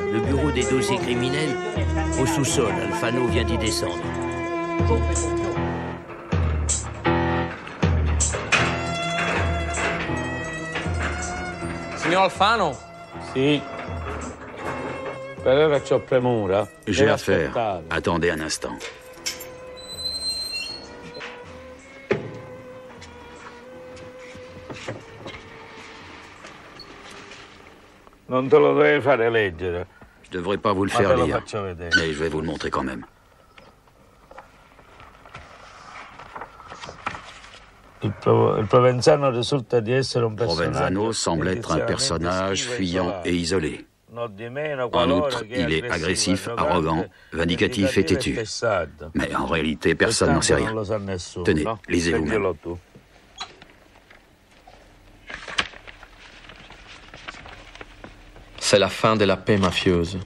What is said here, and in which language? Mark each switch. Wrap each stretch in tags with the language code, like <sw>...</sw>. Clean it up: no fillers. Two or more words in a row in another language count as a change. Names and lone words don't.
<fr>Le bureau des dossiers criminels, au sous-sol. Alfano vient d'y descendre.</fr> <it>Signor Alfano? Sì. Per ora c'ho premura.</it> <fr>J'ai affaire. Attendez un instant.</fr> <it>Non te lo devi fare leggere.</it> <fr>Je devrais pas vous le</fr> <it>Ma</it> <fr>faire</fr> <it>te lo</it> <fr>lire,</fr> <it>faccio vedere.</it> <fr>mais je vais vous le montrer quand même.</fr> <it>Il Provenzano risulta di essere un personaggio.</it> <fr>Provenzano semble être un personnage fuyant et isolé. En outre, il est agressif, arrogant, vindicatif et têtu. Mais en réalité, personne n'en sait rien. Tenez, lisez vous-même. C'est la fin de la paix mafieuse.</fr>